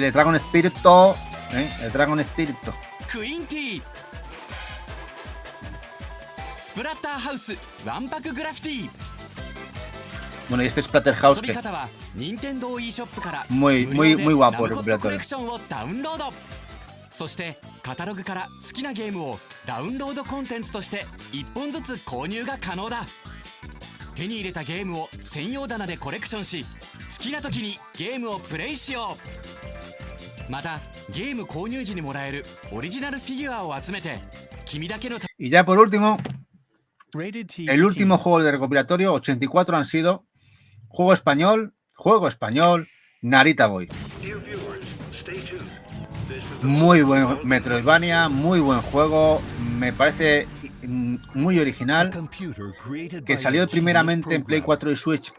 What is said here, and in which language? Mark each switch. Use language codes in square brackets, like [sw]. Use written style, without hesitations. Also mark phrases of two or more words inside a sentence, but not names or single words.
[es] Bueno, y este Splatterhouse que muy guapo el recopilatorio. [ja] そしてカタログから好きなゲームをダウンロードコンテンツとして1本ずつ購入が可能だ。手に入れたゲームを専用棚でコレクションし、好きな時にゲームをプレイしよう。またゲーム購入時にもらえるオリジナルフィギュアを集めて君だけの。 [es] Y ya por último, el último juego de recopilatorio, 84 han sido juego español, Narita Boy. Muy buen Metroidvania, muy buen juego, me parece muy original, que salió primeramente en Play 4 y Switch